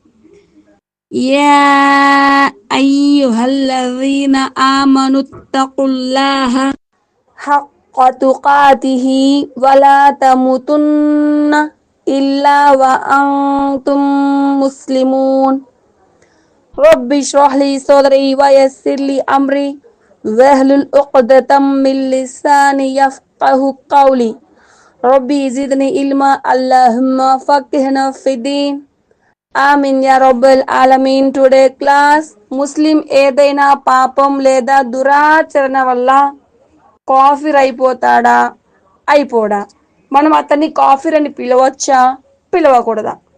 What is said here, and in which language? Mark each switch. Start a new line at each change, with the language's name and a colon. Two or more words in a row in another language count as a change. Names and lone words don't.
Arabic: يا أيها الذين آمنوا اتقوا الله حق تقاته ولا تموتن إلا وأنتم مسلمون. رب اشرح لي صدري ويسر لي أمري واحلل عقدة من لساني يفقه قولي. رب زدني علما اللهم فقهنا في الدين. آمين يا رب العالمين.
English: today class
Telugu: ముస్లిం ఏదైనా పాపం లేదా దురాచరణ వల్ల కాఫిర్ అయిపోతాడా అయిపోడా? మనం అతన్ని కాఫిర్ అని పిలవచ్చా పిలవకూడదా?